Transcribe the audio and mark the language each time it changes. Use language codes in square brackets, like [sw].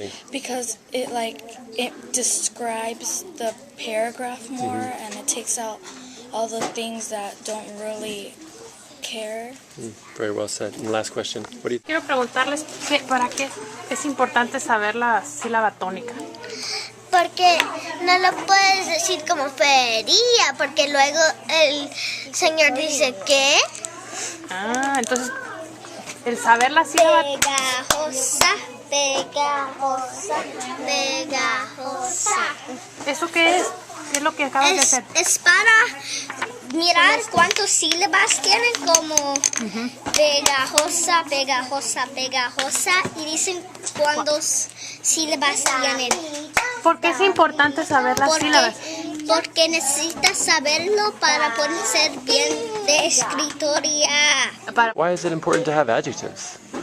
[en] Because it describes the paragraph more, and it takes out all the things that don't really care. Very well said. And last question. What do you? [es] Quiero preguntarles para qué es importante saber la sílaba tónica. Porque no lo puedes decir como feria, porque luego el señor dice ¿qué? Entonces El saber la sílaba. Pegajosa, pegajosa, pegajosa. ¿Eso qué es? ¿Qué es lo que acabas de hacer? Es para mirar cuántas sílabas tienen, como pegajosa, pegajosa, pegajosa, y dicen cuántas sílabas tienen. ¿Por qué es importante saber las sílabas? Porque necesitas saberlo para poder ser bien de escritoria. [en] Why is it important to have adjectives?